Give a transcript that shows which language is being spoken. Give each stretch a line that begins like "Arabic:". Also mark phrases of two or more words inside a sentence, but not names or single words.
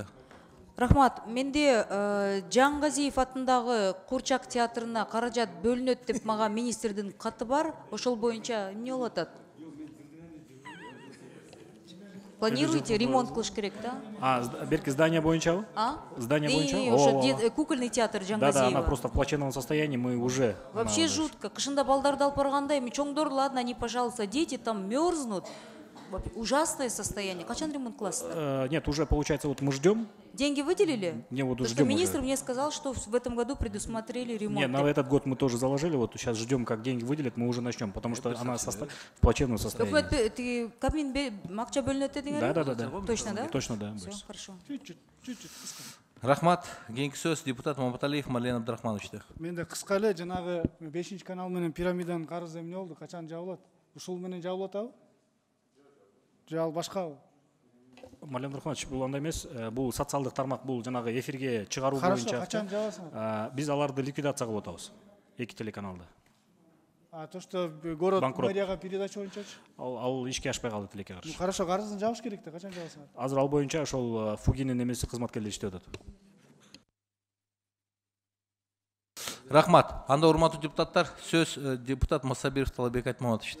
Kyrgyz: Рахмат, менде Жаңгазиев атындагы Курчак театрына каражат бөлүнөт деп мага министрдин каты бар. Ошол боюнча эмне болуп атат?
Russian: Планируете ремонт
Kyrgyz: кылыш керек да? Берки здание боюнчабы? Здание боюнча?
Russian: Ошо кукольный театр Жаңгазиева. Да, она просто в плачевном состоянии, мы уже... Вообще жутко.
Kyrgyz: Кышында балдарды алып барганда, эми чоңдор,
Russian: ладно, они, пожалуйста, дети там мерзнут. Ужасное состояние.
Kyrgyz: Качан ремонт класса?
Russian: Нет, уже получается, вот мы ждем. Деньги выделили? Не, вот ждем. Министр мне сказал, что в этом году предусмотрели ремонт. Нет, на этот год мы тоже заложили. Вот сейчас ждем, как деньги выделят, мы уже начнем, потому что она в плачевном состоянии.
Kyrgyz: Ты Кабмин макча бөлүнөт дедиңер?
Russian: Да. Точно, да? Точно, да. Все, хорошо.
Kyrgyz: Рахмат. Кийинки сөз депутат Маматалиев Мален Абдрахмановичте. Менде кыска эле жанагы 5-чи канал менен пирамиданын карызы эмне болду? Качан жабылат? Ушул менен жабылып атабы? Же ал башкабы? Марлен Нурхманович, бул андай эмес, бул социалдык тармак, бул жанагы эфирге чыгаруу
Russian: Хорошо,
Kyrgyz: боюнча. качан жабасың? Биз аларды ликвидация кылып атабыз. 2 телеканалда.
Russian: А то, что город
Kyrgyz: Банкрот. мэрияга передача боюнча? Ал ишке ашпай калды тилекке каршы. Хорошо, карызын жабыш керек да, качан жабасың? Азыр ал боюнча ошол Фугинин эмеси кызматкерлери иштеп атат. Рахмат. Анда урматтуу депутаттар, сөз депутат Масабиров Талабек Айтмаматовичте.